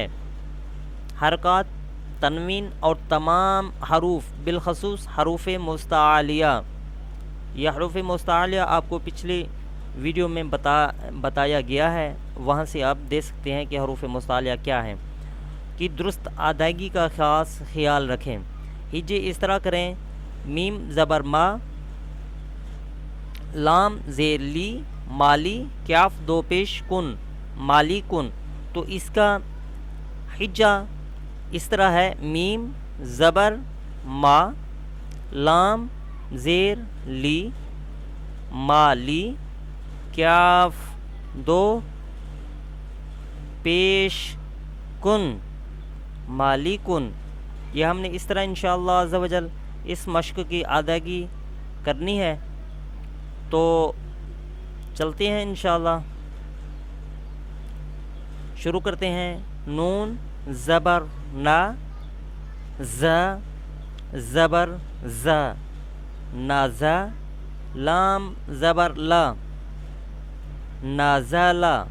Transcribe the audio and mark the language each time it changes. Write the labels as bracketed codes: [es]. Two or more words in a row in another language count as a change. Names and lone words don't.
[ur] حرکات، تنوین اور تمام حروف بالخصوص حروف مستعلیہ۔ یہ حروف مستعلیہ آپ کو پچھلی ویڈیو میں بتایا گیا ہے، وہاں سے آپ دیکھ سکتے ہیں کہ حروف مستعلیہ کیا ہیں، کی درست ادائیگی کا خاص خیال رکھیں۔ ہجے اس طرح کریں: میم زبر ما، لام زیر لی، مالی، کاف دو پیش کن، مالی کن۔ تو اس کا ہجہ اس طرح ہے: میم زبر ما، لام زیر لی، مالی، کاف دو پیش کن، مالی کن۔ یہ ہم نے اس طرح [ar] انشاءاللہ عز و جل [ur] اس مشق کی ادائیگی کرنی ہے۔ تو چلتے ہیں انشاءاللہ، شروع کرتے ہیں۔ نون زبر نا، ز زبر ز، نازا، لام زبر لا، نازالا۔